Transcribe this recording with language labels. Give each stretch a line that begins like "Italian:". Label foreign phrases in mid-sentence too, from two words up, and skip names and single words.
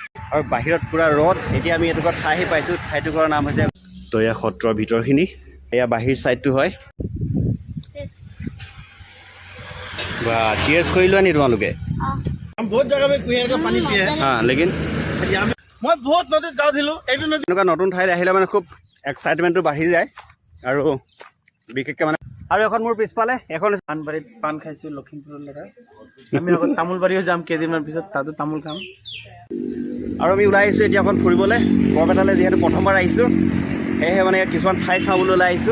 Assamese: আৰু বাহিৰত পুৰা ৰ'দ। এতিয়া আমি এটুকুৰা ঠাই আহি পাইছোঁ, ঠাইটুকুৰাৰ নাম হৈছে তো এয়া সত্ৰৰ ভিতৰখিনি, এয়া বাহিৰ ছাইডটো হয়। বা চিয়াৰ্ছ কৰি লোৱা নি তোমালোকে?
Hindi: बहुत जगह में कुहर का पानी पिए हाँ लेकिन
Assamese: মই বহুত নদীত গা ধুলো। এইটো নদী এনেকুৱা নতুন ঠাইত আহিলে মানে খুব এক্সাইটমেণ্টটো বাঢ়ি যায় আৰু বিশেষকৈ মানে। আৰু এখন মোৰ পিছফালে এখন পাণবাৰীত পাণ খাইছোঁ লখিমপুৰৰ ল'ৰা। আমি আকৌ তামোলবাৰীও যাম কেইদিনমান পিছত, তাতো তামোল খাম। আৰু আমি ওলাই আহিছোঁ এতিয়া অকণ ফুৰিবলৈ বৰপেটালৈ, যিহেতু প্ৰথমবাৰ আহিছোঁ সেয়েহে মানে কিছুমান ঠাই চাবলৈ ওলাই আহিছোঁ।